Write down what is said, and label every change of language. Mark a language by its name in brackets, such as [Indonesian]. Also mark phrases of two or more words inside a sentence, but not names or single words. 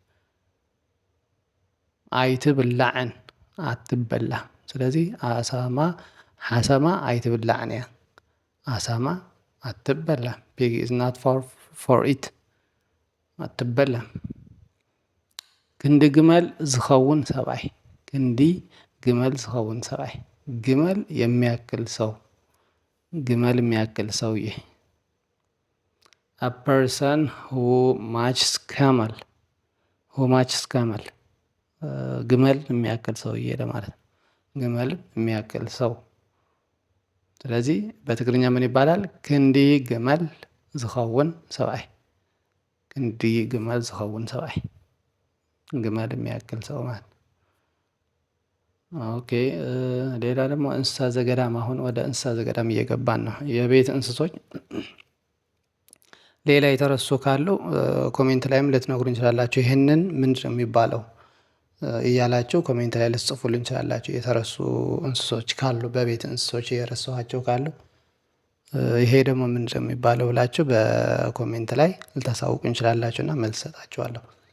[Amharic] አይትብላዕን አትበላ። ስለዚህ አሳማ [Tigrinya] ሀሰማ አይትብላዕን እያ። [Amharic] አሳማ አትበላም። [English] pig is not for eat። [Amharic] አትበላም። [Tigrinya] ክንዲ ግመል ዝኸውን ሰብኣይ። ክንዲ ግመል ዝኸውን ሰብኣይ። [Amharic] ግመል የሚያክል ሰው፣ ግመል የሚያክል ሰውዬ። [English] a person who matches camel, [Amharic] who matches camel ግመል የሚያክል ሰውዬ ለማለት ነው። ግመል የሚያክል ሰው። ስለዚህ በትግርኛ ምን ይባላል? [Tigrinya] ክንዲ ግመል ዝኸውን ሰብኣይ። ክንዲ ግመል ዝኸውን ሰብኣይ፣ [Amharic] ግመል የሚያክል ሰው ማለት ነው። ኦኬ። ሌላ ደግሞ እንስሳ ዘገዳም። አሁን ወደ እንስሳ ዘገዳም እየገባን ነው። የቤት እንስሶች ሌላ የተረሱ ካሉ ኮሜንት ላይም ልትነግሩ እንችላላችሁ። ይህንን ምንድን ነው የሚባለው እያላችሁ ኮሜንት ላይ ልትጽፉልን እንችላላችሁ። የተረሱ እንስሶች ካሉ፣ በቤት እንስሶች የረሳኋቸው ካሉ ይሄ ደግሞ ምንድን ነው የሚባለው ብላችሁ በኮሜንት ላይ ልታሳውቁ እንችላላችሁ እና መልስ ሰጣችኋለሁ።